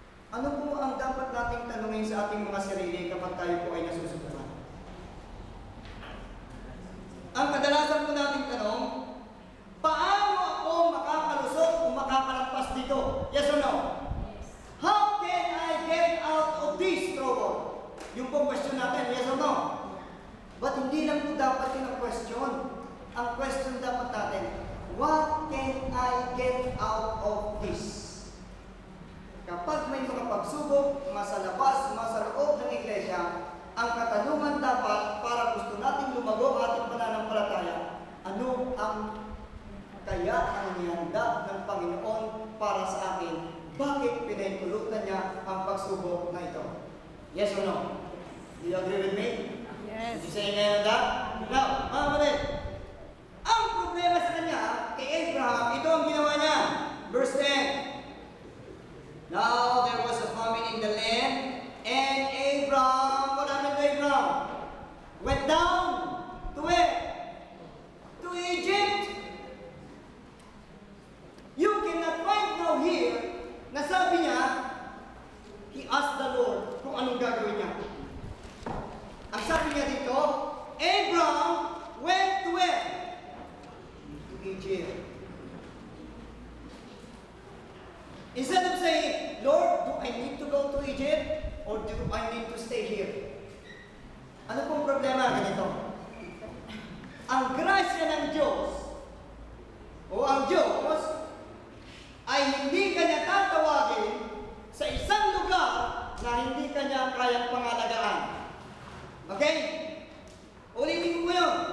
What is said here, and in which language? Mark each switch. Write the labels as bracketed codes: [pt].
[tl] Ano po ang dapat nating tanungin sa ating mga sarili kapag tayo po ay nasusubukan? Ang kadalasan po nating tanong, paano ako makakalusot o makakalampas dito? [en] Yes or no? Yes. How can I get out of this trouble? [tl] Yung pong question natin, [en] yes or no? But [tl] hindi lang po dapat yun ang question. Ang question dapat natin, [en] what can I get out of this? [tl] Kapag may mga pagsubok, masa labas, masa loob ng iglesia, ang katanungan dapat para gusto nating lumago ang ating pananampalataya, ano ang kaya ang nihanda ng Panginoon para sa akin? Bakit pinahintulutan niya ang pagsubok na ito? [en] Yes or no? Do you agree with me? Yes. Did you say amen on that? [tl] Now, mga kapatid, ang problema sa kanya, kay Abraham, ito ang ginawa niya. [en] Verse 10. Now there was a famine in the land, and Abraham, what happened to Abraham? Went down to where? To Egypt. You cannot find now here [tl] na sabi niya, [en] he asked the Lord [tl] kung anong gagawin niya. Ang sabi niya dito, [en] Abraham went to where? To Egypt. Instead of saying, Lord, do I need to go to Egypt or do I need to stay here? [tl] Ano pong problema ganito? Ang grasya ng Diyos o ang Diyos ay hindi kanya tatawagin sa isang lugar na hindi kanya kayang pangalagaan. Okay? Ulitin ko po yun.